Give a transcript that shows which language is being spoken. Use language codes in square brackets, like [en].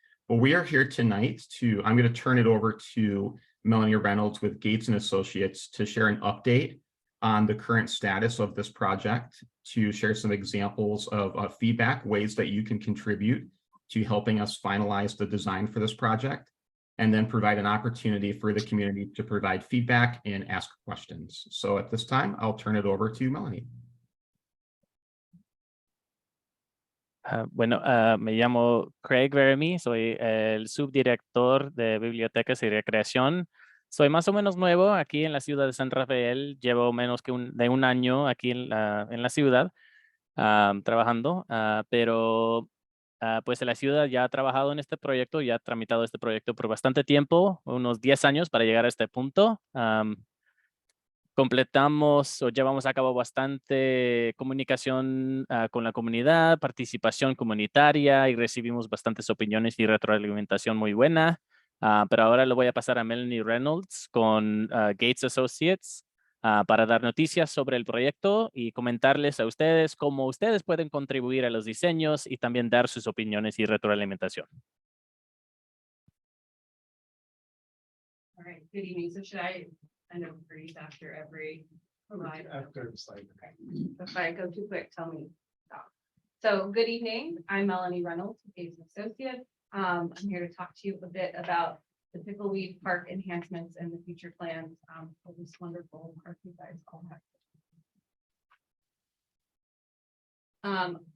[en] But we are here tonight I'm going to turn it over to Melanie Reynolds with Gates & Associates to share an update on the current status of this project, to share some examples of feedback, ways that you can contribute to helping us finalize the design for this project, and then provide an opportunity for the community to provide feedback and ask questions. So at this time, I'll turn it over to Melanie. [es] Bueno, me llamo Craig Verme, soy el subdirector de Bibliotecas y Recreación. Soy más o menos nuevo aquí en la ciudad de San Rafael. Llevo menos que un año aquí en la ciudad trabajando, pero pues la ciudad ya ha trabajado en este proyecto, ya ha tramitado este proyecto por bastante tiempo, unos 10 años para llegar a este punto. Completamos o llevamos a cabo bastante comunicación con la comunidad, participación comunitaria y recibimos bastantes opiniones y retroalimentación muy buena. Pero ahora lo voy a pasar a Melanie Reynolds con Gates Associates para dar noticias sobre el proyecto y comentarles a ustedes cómo ustedes pueden contribuir a los diseños y también dar sus opiniones y retroalimentación. [en] All right, good evening. So should I kind of breathe after every slide? After the slide. Okay. If I go too quick, tell me. Stop. So good evening. I'm Melanie Reynolds, Gates Associate. I'm here to talk to you a bit about the Pickleweed Park enhancements and the future plans for this wonderful park you guys all have.